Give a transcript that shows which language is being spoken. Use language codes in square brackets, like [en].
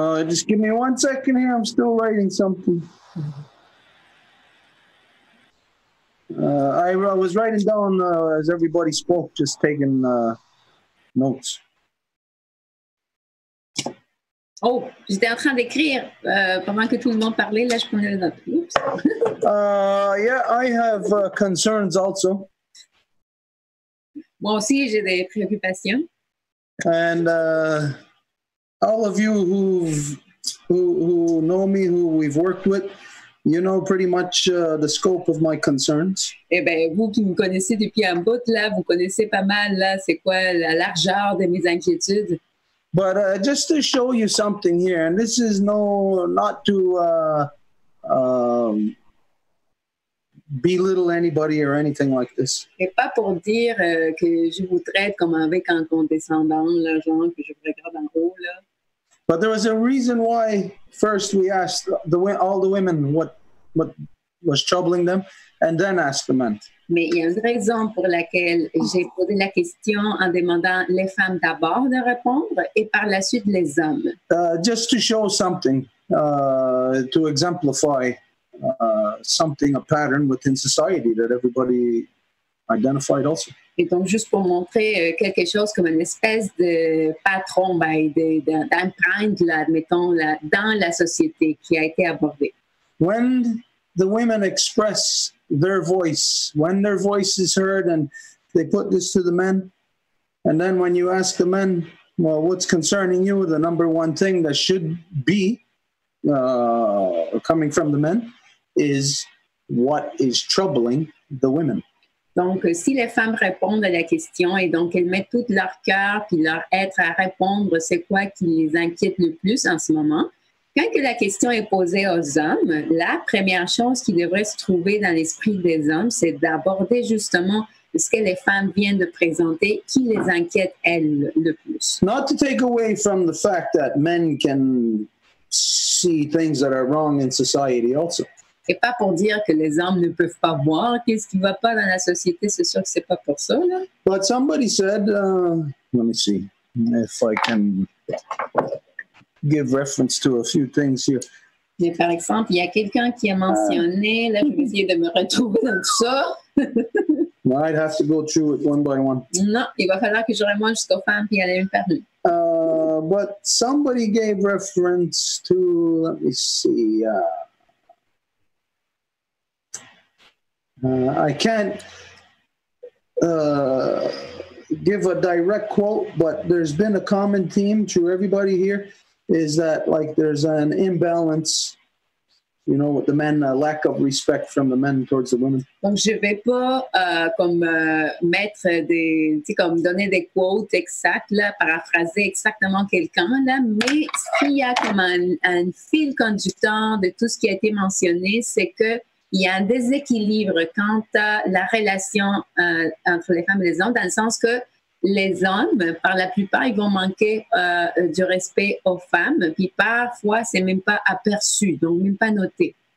[en] Just give me 1 second here. I'm still writing something. I was writing down as everybody spoke, just taking notes. [fr] Oh, j'étais en train d'écrire pendant que tout le monde parlait. Là, je prenais les notes. Oups. [en] Yeah, I have concerns also. [fr] Moi aussi, j'ai des préoccupations. [en] And all of you who know me, who we've worked with, you know pretty much the scope of my concerns. [fr] Eh bien, vous qui me connaissez depuis un bout, là, vous connaissez pas mal, là, c'est quoi la largeur de mes inquiétudes. [en] But just to show you something here, and this is not to belittle anybody or anything like this. [fr] Et pas pour dire que je vous traite comme avec un condescendant, là, genre que je vous regarde en haut, là. [en] But there was a reason why first we asked all the women what was troubling them, and then asked the men. [fr] Mais il y a une raison pour laquelle j'ai posé la question en demandant les femmes d'abord de répondre et par la suite les hommes. [en] Just to show something, to exemplify something, a pattern within society that everybody identified also. [fr] Et donc, juste pour montrer quelque chose comme une espèce de patron, d'empreinte, admettons, là, dans la société qui a été abordée. [en] When the women express their voice, when their voice is heard and they put this to the men, and then when you ask the men, well, what's concerning you, the number one thing that should be coming from the men is what is troubling the women. [fr] Donc, si les femmes répondent à la question et donc elles mettent tout leur cœur puis leur être à répondre, c'est quoi qui les inquiète le plus en ce moment? Quand que la question est posée aux hommes, la première chose qui devrait se trouver dans l'esprit des hommes, c'est d'aborder justement ce que les femmes viennent de présenter, qui les inquiète, elles, le plus. [en] Not to take away from the fact that men can see things that are wrong in society also. [fr] Et pas pour dire que les hommes ne peuvent pas voir qu'est-ce qui ne va pas dans la société, c'est sûr que c'est pas pour ça, là. [en] But somebody said, let me see if I can give reference to a few things here. [fr] Mais par exemple, il y a quelqu'un qui a mentionné, là, je vais essayer de me retrouver dans tout ça. [en] I'd have to go through it one by one. [fr] Non, il va falloir que je remonte jusqu'aux femmes puis aller une par une. [en] But somebody gave reference to, let me see, I can't give a direct quote, but there's been a common theme to everybody here is that like there's an imbalance, you know, with the men, a lack of respect from the men towards the women. [fr] Donc, je vais pas mettre des, tu sais, comme donner des quotes exactes, là, paraphraser exactement quelqu'un, là, mais ce qu'il y a comme un fil conducteur de tout ce qui a été mentionné, c'est que il y a un déséquilibre quant à la relation entre les femmes et les hommes, dans le sens que les hommes, par la plupart, ils vont manquer du respect aux femmes, puis parfois, c'est même pas aperçu, donc même pas noté.